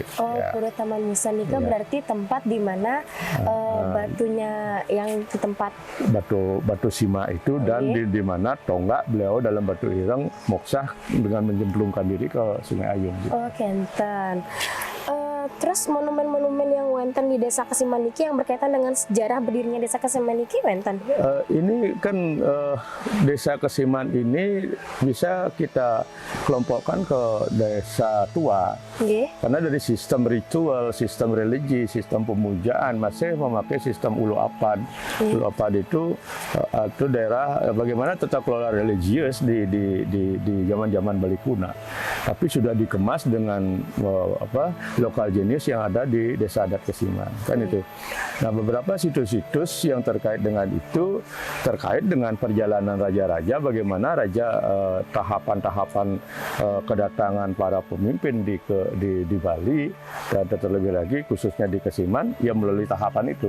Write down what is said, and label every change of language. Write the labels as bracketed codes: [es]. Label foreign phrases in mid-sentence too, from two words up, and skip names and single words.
[id] Pura Taman Musen itu berarti tempat di mana batunya yang di tempat Batu Sima itu dan di mana tonggak beliau dalam Batu Ireng moksa dengan menjemplungkan diri ke Sungai Ayung. Gitu. Terus monumen-monumen yang wenten di desa Kasiman niki yang berkaitan dengan sejarah berdirinya desa Kasiman [ban] niki wenten? [id] Ini kan desa Kasiman ini bisa kita kelompokkan ke desa tua. Karena dari sistem ritual, sistem religi, sistem pemujaan masih memakai sistem ulu apad. Ulu apad itu daerah bagaimana tata kelola religius di zaman-zaman Bali Kuna. Tapi sudah dikemas dengan lokal jenis yang ada di desa adat Kasiman, kan itu. Nah, beberapa situs-situs yang terkait dengan itu terkait dengan perjalanan raja-raja, bagaimana tahapan-tahapan kedatangan para pemimpin di Bali, dan terlebih lagi khususnya di Kasiman yang melalui tahapan itu.